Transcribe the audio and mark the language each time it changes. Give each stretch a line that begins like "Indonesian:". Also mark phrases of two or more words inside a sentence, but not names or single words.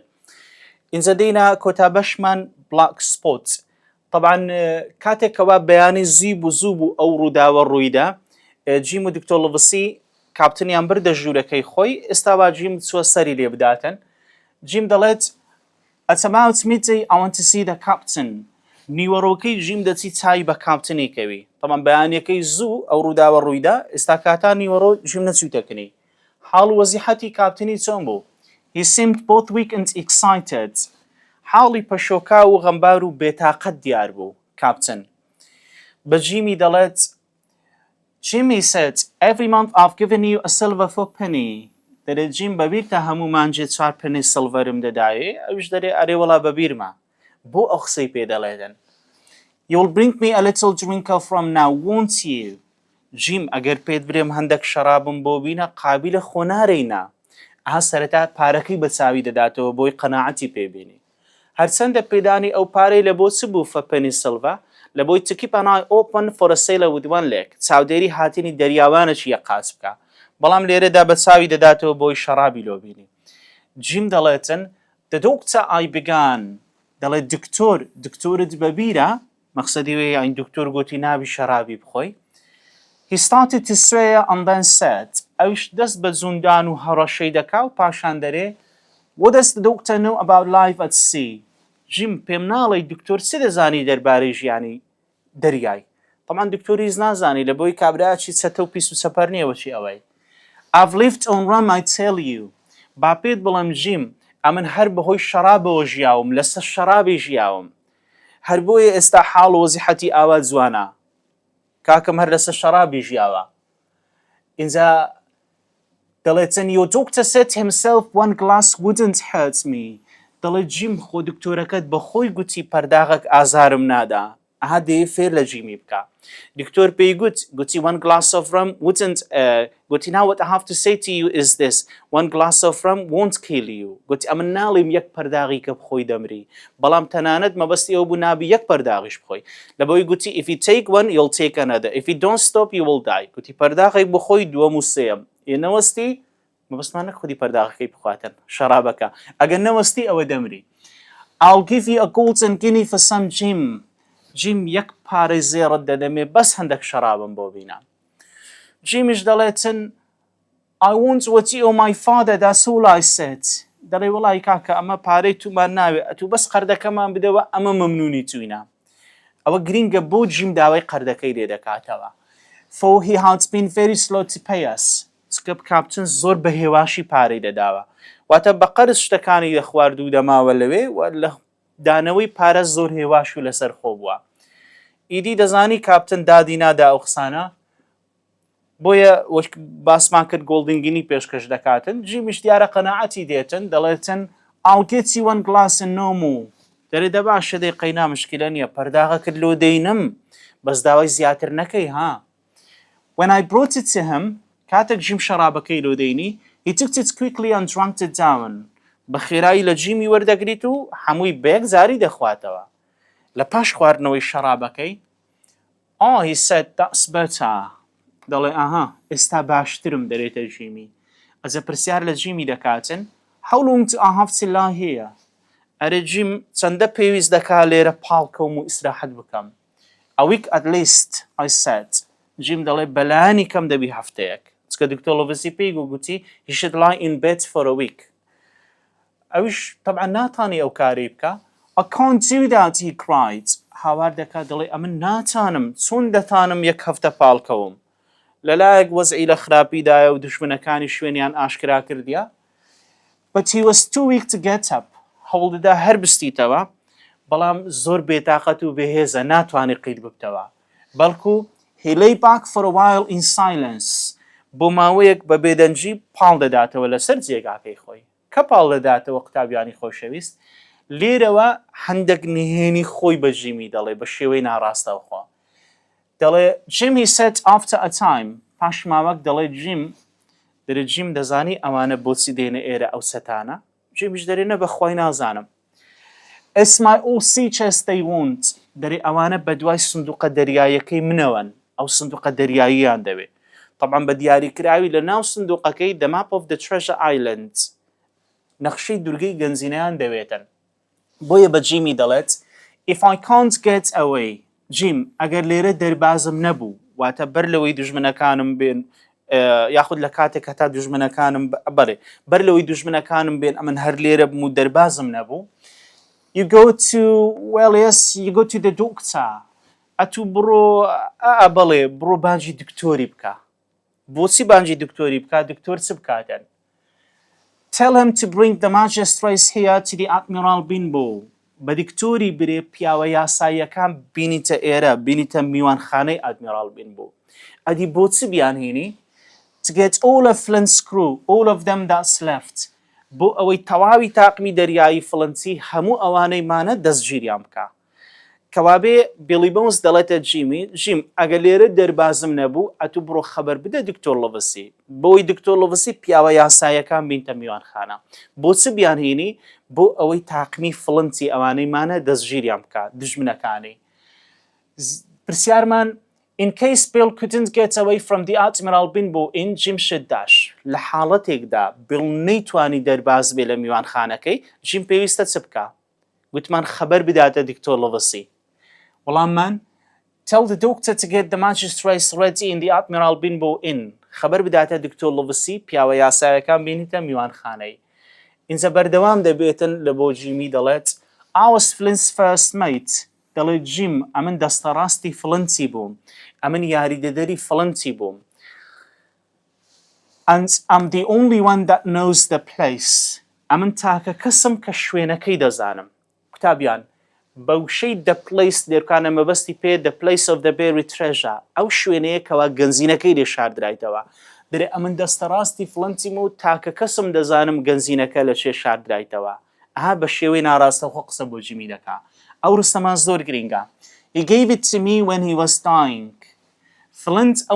Central Kurdish: اینجا دینا کۆتا بەشمان بلاک سپۆت. طبعا کاتێکەوە بەیانی زیب و زوو بوو ئەو ڕووداوە ڕوویدا جیم و دکتۆر لڤسی کاپتنیان بردە ژوورەکەی خۆی ئێستاوا جیم چوە سەری لێ بداتن. جیم دەڵێت
English: At about midday I want to see the captain.
Central Kurdish: نیوەڕۆکەی جیم دەچی چای بە کاپتنێکەوی. طبعا بەیانیەکەی زوو ئەو ڕووداوە ڕوویدا ئێستا کاتا نیوەڕۆ جیم نەچووتەکنی. حاڵ وەزیحەتی کاپتنی چۆن بوو؟
English: He seemed both weak and excited.
Central Kurdish: حاڵی پەشۆکا و غەمبار و بێتاقەت دیار بوو کاپتن. بە جیمی دەڵێت
English: Jimmy said, every month I've given you a silver for penny.
Central Kurdish: دەرێت جیم بەبیرتە هەموو مانجێ 4 پنی سڵڤەرم دەدایێ ئەوش دەرێ ئەرێ وەڵا بەبیرمە. بۆ ئەو قسەی پێ دەڵێدن.
English: You'll bring me a little drinker from now, won't you?
Central Kurdish: جیم ئەگەر پێت برێم هەندێک شەرابم بۆ بینە قابلە خۆنارەینا. ئەها سەرەتا پارەکەی بە چاوی دەداتەوە بۆی قەناعەتی پێبینی. هەرچەندە پێدانی ئەو پارەی لە بۆ چ بوو فەپەنی سڵڤە لە بۆی
English: to keep an eye open for a sailor with one leg.
Central Kurdish: چاودێری هاتینی دەریاوانەشی یە قاچ بکە. بەڵام لێرەدا بە چاوی دەداتەوە بۆی شەرابی لۆ بینی. جیم دەڵێتن
English: The doctor I began.
Central Kurdish: دەڵێت دکتۆرت بەبیرە مەقسەدی وێ ئاین دکتۆر گوتی نابی شەرابی بخۆی.
English: He started to swear and then said
Central Kurdish: ئەوش دەست بە جوندان و هەڕەشەی دەکا و پاشان دەرێ
English: What does the doctor know about life at sea?
Central Kurdish: جیم پێم ناڵێ دکتۆر چ دەزانی دەربارەی ژیانی دەریای. طبعا دکتۆر هیچ نازانی لە بۆی کابراچی چەتە و پیس و سەپەر نییەوەچی ئەوەی.
English: I've lived on rum I tell you.
Central Kurdish: با پێت بڵم جیم ئەمن هەر بەهۆی شەرابەوە ژیاوم لەسەر شەرابی ژیاوم. هەر بۆیە ئێستا حاڵ و وەزیحەتی ئاوا جوانە. کاکەم هەر لەسەر شەرابی ژیاوە. اینجا دەڵێتن
English: Your doctor said himself one glass wouldn't hurt me.
Central Kurdish: دەڵێت جیم خۆ دکتۆرەکەت بە خۆی گوتی پەرداغێک ئازارم نادا. ئەها دێ فێر لە جیمی بکە. دکتۆر پێی گوتی
English: one glass of rum wouldn't گوتی now what I have to say to you is this one glass of rum won't kill you.
Central Kurdish: گوتی ئەمن ناڵیم یەک پەرداغی کە بخۆی دەمری بەڵام تەنانەت مەبەستی ئەو بوو نابی یەک پەرداغیش بخۆی لە بۆی گوتی
English: if you take one you'll take another if you don't stop you will die.
Central Kurdish: گوتی پەرداغی بخۆی دووەم و سێم نەوەستی مەبەستمانە خودی پەرداغەکەی بخواتن شەرابەکە ئەگەر نەوەستی ئەوە دەمری.
English: I'll give you a golden guinea for some gin.
Central Kurdish: جیم یەک پارەی زێڕت دەدەمێ بەس هەندێک شەرابم بۆ بینە.
English: جیمیش دەڵێتن I want what you owe my father that's all I said.
Central Kurdish: دەڵێ وەڵی کاکە ئەمە پارەی تومان ناوێ ئەتوو بەس قەردەکەمان بدەوە ئەمە مەمنونی توینە. ئەوە گرینگە بۆ جیم داوای قەردەکەی لێ دەکاتەوە.
English: For he had been very slow to pay us.
Central Kurdish: چکە کاپتن زۆر بە هێواشی پارەی دەداوە. واتە بە قەرز شتەکانی دەخوارد و دەماوە لەوێ و لە دانەوەی پارە زۆر هێواش و لەسەر خۆ بووە. ئیدی دەزانی کاپتن دادی نادا ئەو قسانە بۆیە باسمان کرد گۆڵدنگینی پێشکەش دەکاتن. جیمیش دیارە قەناعەتی دێتن دەڵێتن
English: I'll get you one glass and no more.
Central Kurdish: دەرێ دەبا شەدەی قەینا مشکلە نییە پەرداغە کرد لۆ دەینم بەس داوای زیاتر نەکەی ها.
English: When I brought it to him
Central Kurdish: کاتێک جیم شەرابەکەی لۆ دەینی
English: he took it quickly and drank it down.
Central Kurdish: بە خێرایی لە جیمی وەردەگریت و هەمووی بەیەک زاری دەخواتەوە. لە پاش خواردنەوەی شەرابەکەی
English: he said that's better.
Central Kurdish: دەڵێ ئاها ئێستا باشترم دەرێتە جیمی. ئەجە پرسیار لە جیمی دەکاتن
English: How long do I have to lie here?
Central Kurdish: ئەرێ جیم چەندە پێویست دەکا لێرە پاڵکەوم و ئیسراحەت بکەم.
English: A week at least I said.
Central Kurdish: جیم دەڵێ بەلایانی کەم دەبی هەفتەیەک. چکە دکتۆر لڤسی پێی گوتی
English: he should lie in bed for a week.
Central Kurdish: ئەویش طبعا ناتانی ئەو کاری بکە.
English: I can't do that, he cried.
Central Kurdish: هاوار دەکات دەڵێ ئەمن ناتانم چۆن دەتانم یەک هەفتە پاڵکەوم. لەلایەک وەزعی لە خراپیدایە و دوژمنەکانی شوێنیان ئاشکرا کردیە.
English: But he was too weak to get up.
Central Kurdish: هەوڵدەدا هەر بستیتەوە بەڵام زۆر بێتاقەت و بێهێزە ناتوانێ قیل ببتەوە.
English: بەڵکو he lay back for a while in silence.
Central Kurdish: بۆ ماوەیەک بە بێدەنجی پاڵ دەداتەوە لەسەر جێگاکەی خۆی. کە پاڵ دەداتەوە قوتابیانی خۆشەویست لێرەوە هەندێک نهێنی خۆی بە جیمی دەڵێ بە شێوەی ناڕاستەوخوا دەڵێ
English: Jim he said after a time
Central Kurdish: پاش ماوەک دەڵێ جیم دەزانی ئەوانە بۆچی دێنە ئێرە ئەو سەتانە جیمیش دەرێنە بەخوای نازانم
English: It's my all sea chest they want
Central Kurdish: دەرێ ئەوانە بە دوای سندوقە دەریایەکەی منەوەن ئەو سندوقە دەریاییان دەوێت طبعا بە دیاریکراوی لە ناو سندوقەکەی
English: The Map of the Treasure Islands
Central Kurdish: نەخشەی دورگەی گەنجینەیان دەوێتن بۆیە بە جیمی دەڵێت
English: If I can't get away
Central Kurdish: جیم ئەگەر لێرە دەربازم نەبوو واتە بەر لەوەی دوژمنەکانم بێن یاخود لە کاتێک هەتا دوژمنەکانم بەڵێ بەر لەوەی دوژمنەکانم بێن ئەمن هەر لێرە بم و دەربازم نەبوو
English: You go to well yes you go to the doctor
Central Kurdish: ئەتوو بڕۆ بەڵێ بڕۆ بانجی دکتۆری بکە بۆچی بانجی دکتۆری بکە دکتۆر چ بکاتەن
English: Tell him to bring the magistrates here to the Admiral Benbow
Central Kurdish: بە دکتۆری برێ پیاوە یاساییەکان بینیتە ئێرە بینیتە میوانخانەی ئادمیرال بینبوو ئەدی بۆچی بیانهێنی
English: To get all of Flint's crew all of them that's left
Central Kurdish: بۆ ئەوەی تەواوی تاقمی دەریایی فڵنتی هەموو ئەوانەی مانە دەستگیریان بکە کەوابێ بیلی بۆنز دەڵێتە جیمی جیم ئەگە لێرە دەربازم نەبوو ئەتوو بڕۆ خەبەر بدە دکتۆر لڤسی بۆی دکتۆر لڤسی پیاوە یاساییەکان بینتە میوانخانە بۆچی بیانهێنی بۆ ئەوەی تاقمی فڵنتی ئەوانەی مانە دەستگیریان بکە دژمنەکانی
English: پرسیارمان In case Bill couldn't get away from the Admiral Benbow in Jim should dash
Central Kurdish: لە حاڵەتێکدا بیڵ نەیتوانی دەرباز بێ لە میوانخانەکەی جیم پێویستە چ بکە گوتمان خەبەر بداتە دکتۆر لڤسی وەڵاممان
English: Tell the doctor to get the magistrates ready in the Admiral Benbow in
Central Kurdish: خەبەر بداتە دکتۆر لڤسی پیاوە یاساییەکان بینیتە میوانخانەی اینجا بەردەوام دەبێتن لە بۆ جیمی دەڵێت
English: I was Flint's first mate
Central Kurdish: دەڵێت جیم ئەمن دەستەڕاستی فڵنتی بووم ئەمن یاریدەدەری فڵنتی بووم
English: And I'm the only one that knows the place
Central Kurdish: ئەمن تاکە کەسم کە شوێنەکەی دەزانم قوتابیان بەوشەی
English: The Place
Central Kurdish: دێرکانە مەبەستی پێ
English: The Place of the Buried Treasure
Central Kurdish: ئەو شوێنەیە کەوا گەنجینەکەی لێ شاردرایتەوە دەرێ ئەمن دەستەڕاستی فڵنتیم و تاکە کەسم دەزانم گەنجینەکە لە چێ شاردرایتەوە ئەها بە شێوەی ناڕاستەوخۆ قسە بۆ جیمی دەکا ئەو ڕستەمان زۆر گرینگە
English: He gave it to me when he was dying
Central Kurdish: فڵنت ئەو